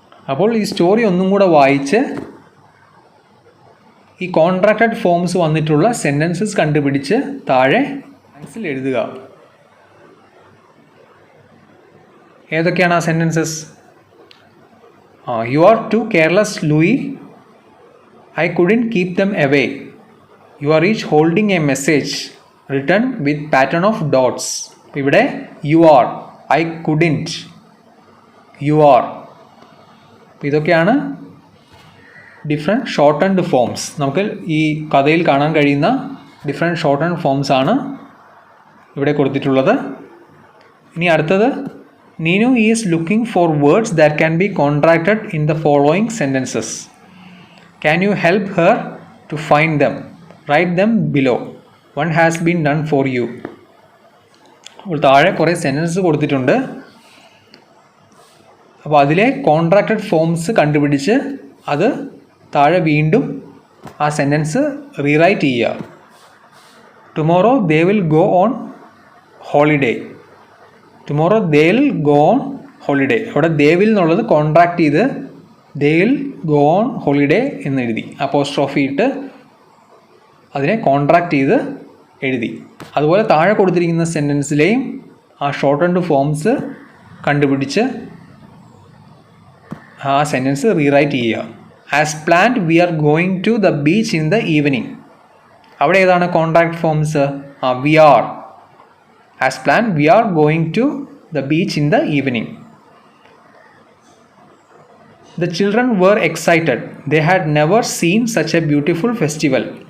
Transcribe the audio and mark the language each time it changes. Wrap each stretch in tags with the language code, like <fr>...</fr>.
<ml>അപ്പോൾ ഈ സ്റ്റോറി ഒന്നും കൂടെ വായിച്ച് ഈ കോൺട്രാക്റ്റഡ് ഫോംസ് വന്നിട്ടുള്ള സെൻറ്റൻസസ് കണ്ടുപിടിച്ച് താഴെ ബോക്സിൽ എഴുതുക. ഏതൊക്കെയാണ് ആ sentences?</ml> <en>You are too careless Louie, I couldn't keep them away. You are each holding a message written with pattern of dots.</en> <ml>ഇവിടെ</ml> <en>you are, I couldn't, you are.</en> <ml>ഇതൊക്കെയാണ് different ഷോർട്ടൻഡ് forms. നമുക്ക് ഈ കഥയിൽ കാണാൻ കഴിയുന്ന ഡിഫറെൻറ്റ് ഷോർട്ടൻഡ് ഫോംസ് ആണ് ഇവിടെ കൊടുത്തിട്ടുള്ളത്. ഇനി അടുത്തത്,</ml> <en>Neenu is looking for words that can be contracted in the following sentences. Can you help her to find them? Write them below. One has been done for you.</en> <ml>അപ്പോൾ താഴെ കുറേ സെൻറ്റൻസ് കൊടുത്തിട്ടുണ്ട്. അപ്പോൾ അതിലെ കോൺട്രാക്റ്റഡ് ഫോംസ് കണ്ടുപിടിച്ച് അത് താഴെ വീണ്ടും ആ സെൻറ്റൻസ് റീറൈറ്റ് ചെയ്യുക.</ml> <en>Tomorrow they will go on holiday. Tomorrow they will go on holiday.</en> <ml>അവിടെ</ml> <en>they will</en> <ml>എന്നുള്ളത് കോൺട്രാക്ട് ചെയ്ത്</ml> <en>they will go on holiday</en> <ml>എന്നെഴുതി, apostrophe ഇട്ട് അതിനെ കോൺട്രാക്ട് ചെയ്ത് എഴുതി. അതുപോലെ താഴെ കൊടുത്തിരിക്കുന്ന സെൻറ്റൻസിലെയും ആ ഷോർട്ടൻഡ് ഫോംസ് കണ്ടുപിടിച്ച് ആ സെൻറ്റൻസ് റീറൈറ്റ് ചെയ്യുക.</ml> <en>As planned we are going to the beach in the evening.</en> <ml>അവിടെ ഏതാണ് contract forms?</ml> <en>We are. As planned we are going to the beach in the evening. The children were excited. They had never seen such a beautiful festival.</en>